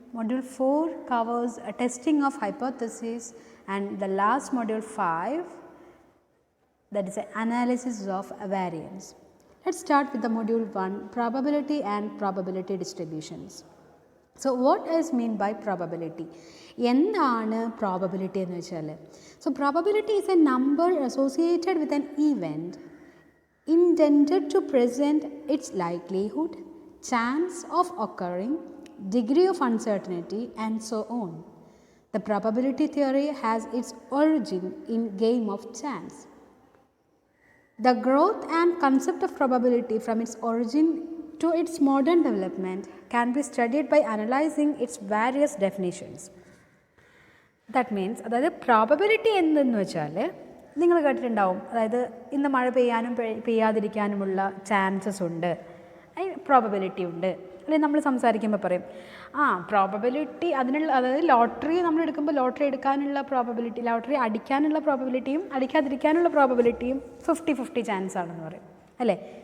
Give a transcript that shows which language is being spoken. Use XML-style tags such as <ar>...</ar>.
<en>Module 4 covers a testing of hypothesis, and the last module 5, that is analysis of variance. Let us start with the module 1, probability and probability distributions. So, what is mean by probability?</en> <ml>എന്താണ് probability എന്ന് വെച്ചാൽ?</ml> <en>So, probability is a number associated with an event intended to present its likelihood, chance of occurring, degree of uncertainty and so on. The probability theory has its origin in game of chance. The growth and concept of probability from its origin to its modern development can be studied by analyzing its various definitions. That means,</en> <ml>അതായത് probability എന്തെന്ന് വെച്ചാൽ നിങ്ങൾ കേട്ടിട്ടുണ്ടാവും, അതായത് ഇന്ന് മഴ പെയ്യാനും പെയ്യാതിരിക്കാനുമുള്ള chances ഉണ്ട്, probability ഉണ്ട്. അല്ലെങ്കിൽ നമ്മൾ സംസാരിക്കുമ്പോൾ പറയും പ്രോബബിലിറ്റി അതിനുള്ള, അതായത് ലോട്ടറി നമ്മൾ എടുക്കുമ്പോൾ ലോട്ടറി എടുക്കാനുള്ള പ്രോബബിലിറ്റി, ലോട്ടറി അടിക്കാനുള്ള പ്രോബബിലിറ്റിയും അടിക്കാതിരിക്കാനുള്ള പ്രോബബിലിറ്റിയും 50-50 ചാൻസ് ആണെന്ന് പറയും അല്ലേ.</ml>